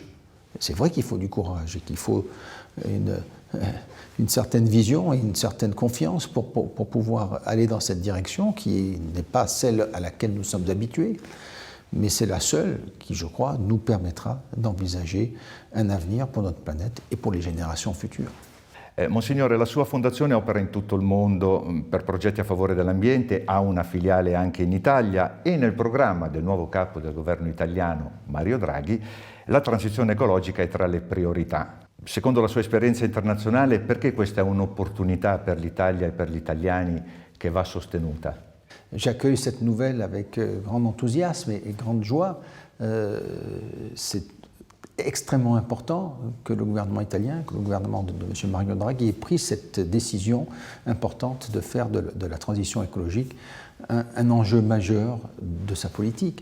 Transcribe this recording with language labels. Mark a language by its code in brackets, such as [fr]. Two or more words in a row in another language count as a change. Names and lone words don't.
[fr] C'est vrai qu'il faut du courage et qu'il faut une certaine vision et une certaine confiance pour pouvoir aller dans cette direction qui n'est pas celle à laquelle nous sommes habitués, mais c'est la seule qui, je crois, nous permettra d'envisager un avenir pour notre planète et pour les générations futures. [it] Monsignore, la sua fondazione opera in tutto il mondo per progetti a favore dell'ambiente, ha una filiale anche in Italia e nel programma del nuovo capo del governo italiano, Mario Draghi, la transizione ecologica è tra le priorità. Secondo la sua esperienza internazionale, perché questa è un'opportunità per l'Italia e per gli italiani che va sostenuta? [fr] J'accueille cette nouvelle avec grand enthousiasme et grande joie. C'est extrêmement important que le gouvernement italien, que le gouvernement de M. Mario Draghi ait pris cette décision importante de faire de la transition écologique un enjeu majeur de sa politique.